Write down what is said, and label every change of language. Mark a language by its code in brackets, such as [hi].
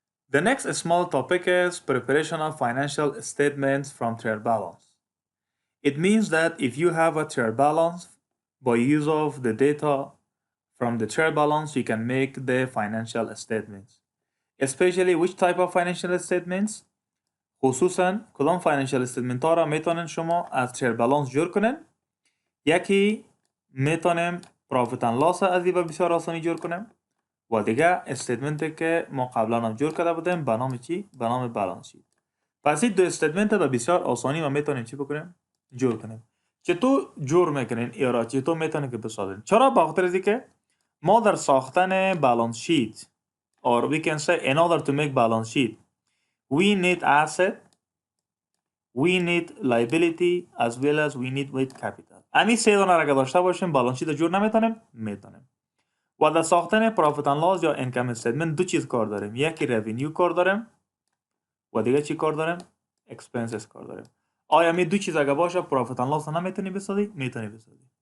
[en] The next small topic is preparation of financial statements from trial balance. It means that if you have a trial balance, by use of the data from the trial balance, you can make the financial statements. Especially which type of financial statements؟ [fa] خصوصا کدام financial statement ها را میتونن شما از trial balance جور کنن؟ یکی میتونیم profit and loss از این بسیار آسانی جور کنیم و دیگه استیتمنت که ما قبلا هم جور کرده بودیم به نام چی؟ به نام بالانس شیت. پس این دو استیتمنت به بسیار آسانی ما میتونیم چی بکنیم؟ جور کنیم. چطور جور میکنین یا را چطور میتونیم که بسازین؟ چرا؟ به خاطر از اینکه ما در ساختن بالانس شیت [en] or we can say in order to make balance sheet we need asset, we need liability as well as we need with capital. [fa] همین سه دانه را که داشته باشیم بالانس شیت جور نمیتونیم؟ میتونیم. و در ساختن پرافیت اند لاس یا اینکم استیتمنت دو چیز کار داریم. یکی رونیو کار داریم و دیگه چی کار داریم؟ اکسپنسز کار داریم. آیا می دو چیز اگه باشه پرافیت اند لاس نمیتونی بسازی؟ میتونی بسازی.